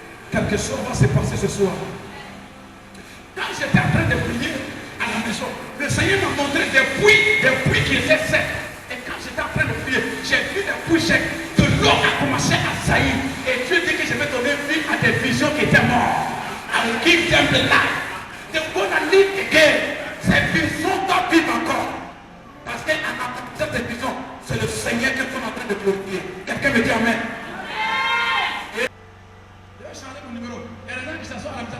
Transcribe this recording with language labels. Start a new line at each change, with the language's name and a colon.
French: Quelque chose va se passer ce soir. Quand j'étais en train de prier à la maison, le Seigneur m'a montré des puits qui étaient secs. Et quand j'étais en train de prier, j'ai vu des puits secs. De l'eau a commencé à saillir. Et Dieu dit que je vais donner vie à des visions qui étaient mortes.
English: I will give them the life. They're gonna live again.
French: Ces visions doivent vivre encore. Parce qu'en apportant cette vision, c'est le Seigneur que nous sommes en train de glorifier. Quelqu'un me dit Amen. Numéro. Il y a des gens qui s'assoient à la maison.